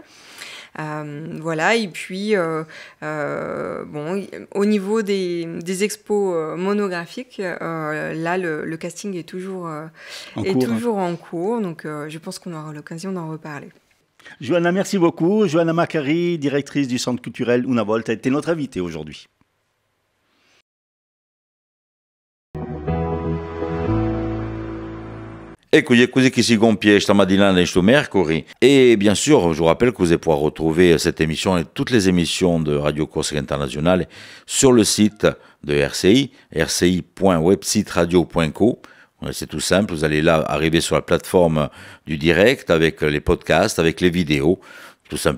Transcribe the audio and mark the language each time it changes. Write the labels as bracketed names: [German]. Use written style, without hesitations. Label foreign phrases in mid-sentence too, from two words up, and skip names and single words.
[French] Voilà, et puis au niveau des expos monographiques, là le casting est toujours en cours, donc je pense qu'on aura l'occasion d'en reparler. Johanna, merci beaucoup. Johanna Macari, directrice du Centre culturel Una Volta, a été notre invitée aujourd'hui. [Italian] Ecco, così che si compie stamattina nel Mercury. [French] Et bien sûr, je vous rappelle que vous allez pouvoir retrouver cette émission et toutes les émissions de Radio Corsica Internazionale sur le site de RCI, rci.websiteradio.co. C'est tout simple, vous allez là arriver sur la plateforme du direct avec les podcasts, avec les vidéos, tout simplement.